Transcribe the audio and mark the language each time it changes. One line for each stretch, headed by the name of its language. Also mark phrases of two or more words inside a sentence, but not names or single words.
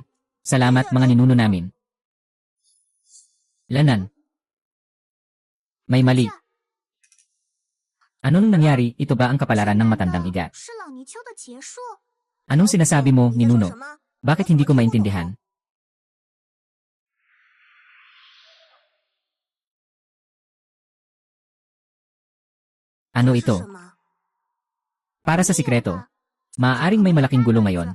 Filipino: Salamat mga ninuno namin. Lanan. May mali. Anong nangyari? Ito ba ang kapalaran ng matandang igat?
Chinese: 是老泥鳅的结束。
Filipino: Anong sinasabi mo, ninuno? Bakit hindi ko maintindihan? Ano ito? Para sa sikreto. Maaaring may malaking gulo ngayon.